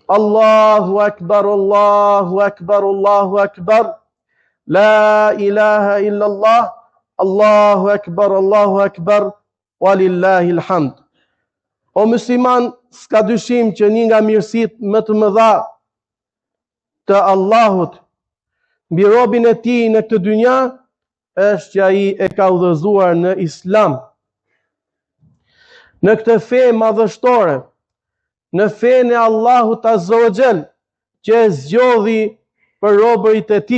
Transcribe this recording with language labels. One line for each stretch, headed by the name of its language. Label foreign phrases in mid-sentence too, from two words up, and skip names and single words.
Arabic: الله أكبر، الله أكبر، الله أكبر، لا إله إلا الله، الله أكبر، ولله الحمد.
Albanian: O musliman, s'ka dyshim që një nga mirësitë më të mëdha të Allahut mbi robën e tij në këtë dynja është që ai e ka udhëzuar në Islam. Në këtë fe madhështore, në fenë e Allahut
Arabic: عز وجل,
Albanian: që e zgjodhi për robërit e tij.